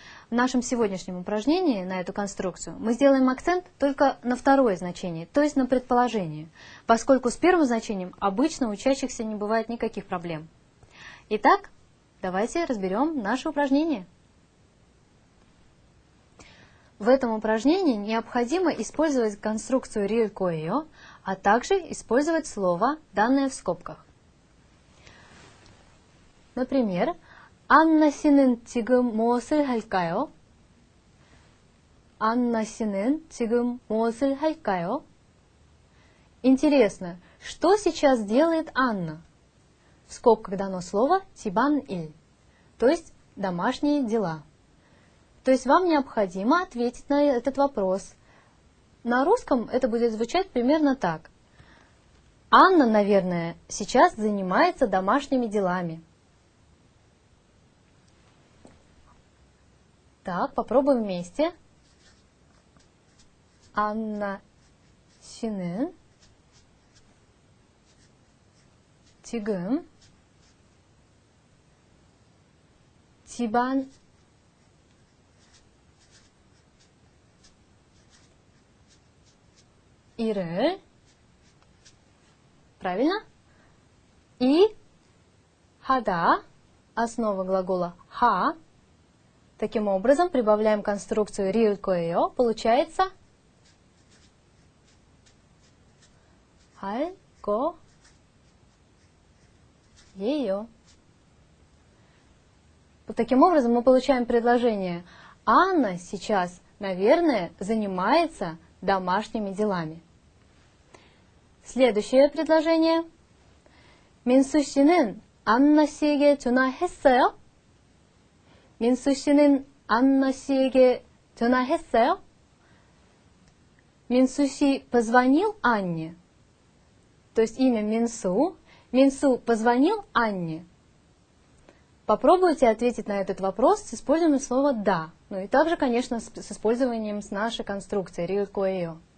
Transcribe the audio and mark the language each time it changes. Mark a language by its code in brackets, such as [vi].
[ru] В нашем сегодняшнем упражнении на эту конструкцию мы сделаем акцент только на второе значение, то есть на предположение, поскольку с первым значением обычно у учащихся не бывает никаких проблем. Итак, давайте разберем наше упражнение. В этом упражнении необходимо использовать конструкцию «рил коэо», а также использовать слово, данное в скобках. Например, [ko] 안나 씨는 지금 무엇을 할까요? 안나 씨는 지금 무엇을 할까요? [ru] Интересно, что сейчас делает Анна? В скобках дано слово «тибан-иль», то есть «домашние дела». То есть вам необходимо ответить на этот вопрос. На русском это будет звучать примерно так. Анна, наверное, сейчас занимается домашними делами. Так, попробуем вместе. [ko] Анна 씨는 지금 집안 일을, [ru] правильно? И 하다, основа глагола 하. Таким образом, прибавляем конструкцию рил коэо, получается [ko] 할 거예요. [ru] Вот таким образом мы получаем предложение Анна сейчас, наверное, занимается домашними делами. Следующее предложение. [ko] 민수 씨는 안나 씨에게 전화했어요? 민수 씨는 안나 씨에게 전화했어요? [ru] 민수 씨 позвонил Анне? То есть имя Минсу. Минсу позвонил Анне? Попробуйте ответить на этот вопрос с использованием слова «да». Ну и также, конечно, с использованием нашей конструкции «рил коэо».